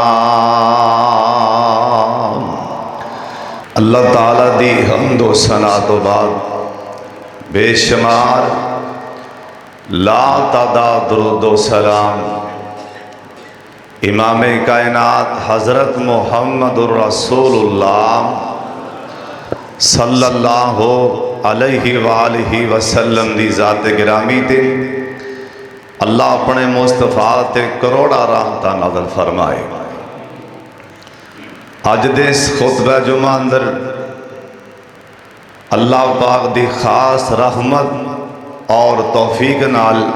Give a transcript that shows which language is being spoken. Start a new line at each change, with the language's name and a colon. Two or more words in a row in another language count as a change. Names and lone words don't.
Punjabi: اللہ تعالیٰ دی حمد و ثنا توں بعد بے شمار لاتعداد درود و سلام امام کائنات حضرت
Arabic: محمد رسول الله صلى الله عليه وآله وسلم
Punjabi: دی ذات گرامی تے اللہ اپنے مصطفیٰ تے کروڑاں رحمتاں نازل فرمائے. اج دے اس خطبہ جمعہ اندر اللہ پاک دی خاص رحمت اور توفیق نال